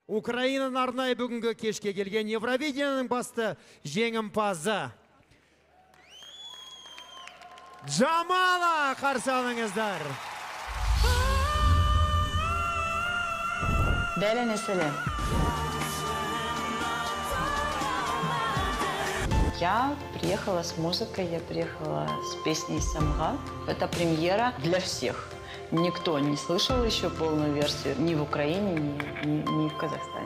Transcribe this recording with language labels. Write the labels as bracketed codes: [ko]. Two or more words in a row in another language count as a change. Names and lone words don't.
[kk] Украинаның арнайы бүгінгі кешке келген Евровидениyaның басты жеңімпазы Джамала, қарсы алыңыздар. Дәлен Эселе. [ru] Я приехала с музыкой, я приехала с песней «Самга». Это премьера для всех. Никто не слышал еще полную версию ни в Украине, ни в Казахстане.